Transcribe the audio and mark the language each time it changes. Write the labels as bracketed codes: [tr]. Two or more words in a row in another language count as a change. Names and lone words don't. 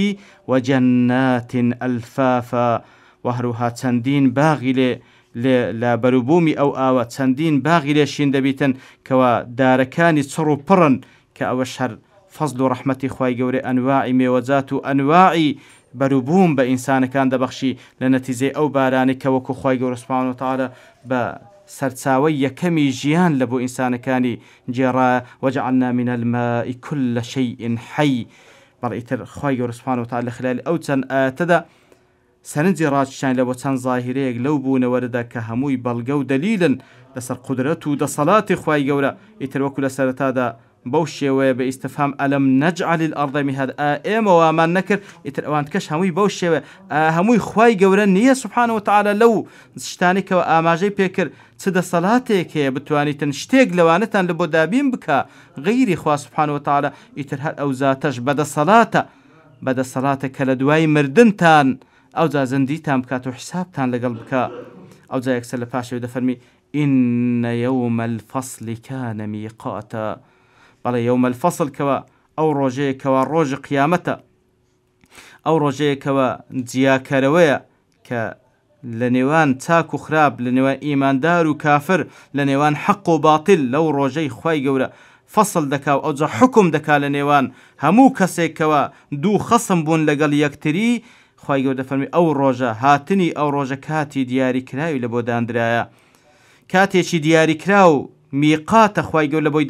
[ar] و جەناتین ئەلفافا [ckb] و هەروها چەندین باغی لە بەروبوومی ئەو ئاوە چەندین باغی لێشین دەبیتن کەوا دارەکانی چڕ و پڕن کە ئەوەش هەر فەزل و ڕەحمەتی خوای گەورەی ئەنواعی مێوەجات و ئەنواعی بەروبووم بە ئینسانەکان دەبەخشی لە نەتیجەی ئەو بارانی کە وەکو خوای گەورە [ar] سوبحانەهو وتەعالە [ckb] بە سەرچاوەی یەکەمی ژیان لە بۆ ئینسانەکانی جێڕایە [ar] وجعلنا من الماء كل شيء حي [ckb] بەڵێ ئیتر خوای گەورە [ar] سوبحانەهو وتەعالە [ckb] لە خلال ئەو چەند ئاەتەدا سەرنجی ڕاکێشان لە بۆ چەند زاهیرەیەک لەو بوونەوەرەدا کە هەمووی بەڵگە و دەلیلن لەسەر قودرەت و دەسەڵاتی خوای گەورە ئیتر وەکو لە سەرەتادا بەو شێوەیە بە ئیستفهام [ar] ئەلەم نەجعل الأرض مهادا [ckb] ئێمە وامان نەکرد ئیتر ئەوان کەش هەمووی بەو شێوە هەمووی خوای گەورە نییە [ar] سوبحانەهو وتەعالە [ckb] لەو شتانێکەوە ئاماژەی پێکرد چ دەسەڵاتێک هەیە بتوانیتن شتێک لەوانەتان لە بۆ دابین بکە غەیری خوا [ar] سوبحانەهو وتەعالە [ckb] ئیتر هەر ئەو زاتەش بەدەسەڵاتە کە لە دوای مردنتان ئەو جا زەندیتان بکات و حسابتان لەگەڵ بکە ئەو جا یەکسەر لە پاشەوە دەفەرمی [ar] إن يوم الفصل كان ميقاتا [ckb] بەڵێ [ar] یوم الفصل [ckb] کەوە ئەو ڕۆژەیەکەوە ڕۆژی قیامەتە ئەو ڕۆژەیەکەوە جیاکەرەوەیە کە لە نێوان چاک و خراپ لە نێوان ئیماندار و کافر لە نێوان حەق و باتیل لەو ڕۆژەی خوای گەورە فەصل دەکا و ئەوجا حکم دەکا لە نێوان هەموو کەسێکەوە دوو خەسم بوون لەگەڵ یەکتری خوای گەورە دەفەرمی ئەو ڕۆژە هاتنی ئەو ڕۆژە کاتی دیاریکراوی لە بۆ دانرایە کاتێکی دیاریکرا و میقاتە خوای گەورە لە بۆی